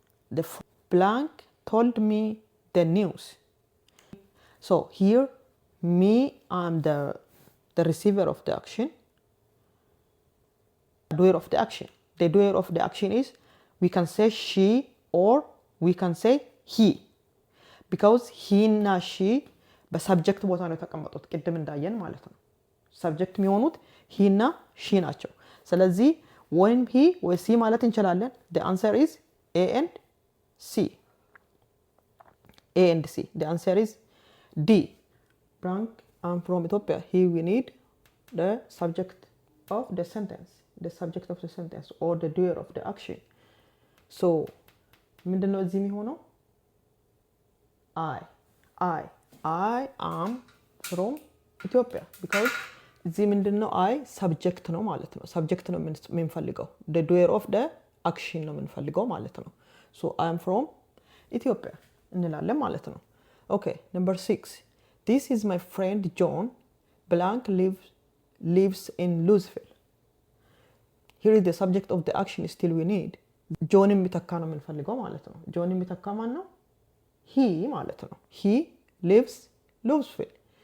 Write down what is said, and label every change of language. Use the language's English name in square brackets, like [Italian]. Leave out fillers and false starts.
[English] The blank told me the news. So here, me, I am the receiver of the action. Doer of the action. The doer of the action is, we can say she or we can say he. [Amharic] Because he እና she በሰብጀክት ቦታ ነው የተቀመጡት ቅድም እንዳየን ማለት ነው። ሰብጀክት የሚሆኑት he እና she ናቸው። ስለዚህ ወይም he ወይ she ማለት እንችላለን። [English] The answer is A and C. A and C. The answer is D. Frank, I'm from Ethiopia. Here we need the subject of the sentence. The subject of the sentence or the doer of the action. [Amharic] So ምንድነው እዚህ የሚሆነው? [English] I am from Ethiopia because እዚህ ምንድነው I subject ነው ማለት ነው። [Amharic] subject ነው የምንፈልገው [English] the doer of the action ነው የምንፈልገው ማለት ነው። so I am from Ethiopia [Amharic] እንላለን ማለት ነው። [English] okay, number 6. This is my friend John. Blank lives in Louisville. Here is the subject of the action still we need. [Amharic] John የሚተካ ነው የምንፈልገው ማለት ነው። John የሚተካ ማን ነው? he ማለት ነው። [English] he lives Louisville.